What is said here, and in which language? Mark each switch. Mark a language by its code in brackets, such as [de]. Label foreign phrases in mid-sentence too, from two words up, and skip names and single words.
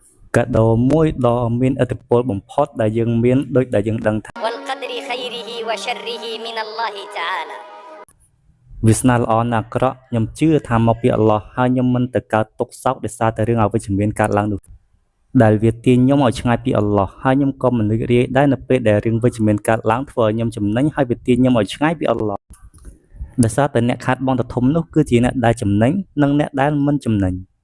[km] កាដូមួយដ៏មានឥទ្ធិពលបំផុតដែលយើងមានដូចដែលយើងដឹងថា [ar] والقدر خيره وشره من الله تعالى [km] វាសនាល្អណាស់អាក្រក់ខ្ញុំជឿថាមកពីអល់ឡោះហើយខ្ញុំមិនទៅកើតទុក្ខសោកដោយសារតែរឿងអវិជ្ជមានកើតឡើងនោះដែលវាទាញខ្ញុំឲ្យឆ្ងាយពីអល់ឡោះហើយខ្ញុំក៏មិនរីករាយដែរនៅពេលដែលរឿងវិជ្ជមានកើតឡើងធ្វើឲ្យខ្ញុំចំណេញហើយវាទាញខ្ញុំឲ្យឆ្ងាយពីអល់ឡោះដោយសារតែអ្នកខាតបង់ដ៏ធំនោះគឺជាអ្នកដែលចំណេញនិងអ្នកដែលមិនចំណេញ